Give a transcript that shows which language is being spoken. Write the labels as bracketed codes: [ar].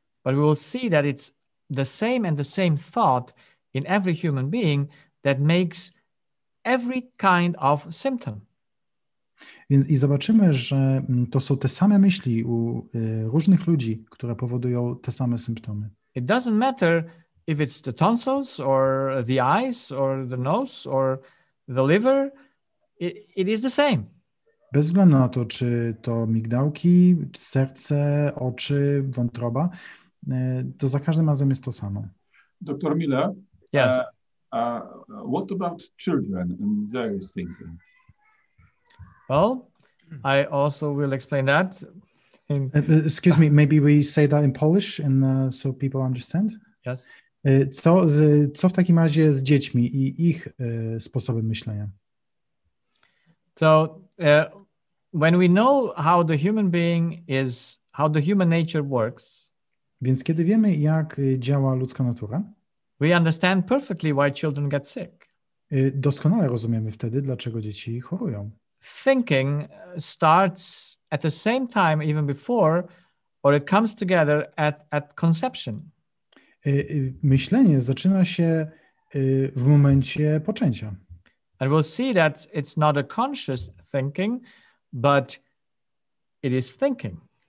[en] But we will see that it's the same thought in every human being that makes every kind of symptom. [pl] Więc i zobaczymy, że to są te same myśli u różnych ludzi, które powodują te same symptomy. [en] It doesn't matter if it's the tonsils or the eyes or the nose or the liver, it is the same. [pl] Bez względu na to, czy to migdałki, serce, oczy, wątroba, to za każdym razem jest to samo. [en] Dr. Müller, yes. What about children and their thinking? Well, I also will explain that. Excuse me, maybe we say that in Polish and so people understand? Yes. [pl] Co w takim razie z dziećmi i ich sposobem myślenia? [en] So when we know how the human being is, how the human nature works, [pl] więc kiedy wiemy, jak działa ludzka natura, [en] we understand perfectly why children get sick. [pl] Doskonale rozumiemy wtedy, dlaczego dzieci chorują. [en] Thinking starts at the same time, even before, or it comes together at conception. [pl] Myślenie zaczyna się w momencie poczęcia. [en] And we'll see that it's not a conscious thinking, but it is thinking.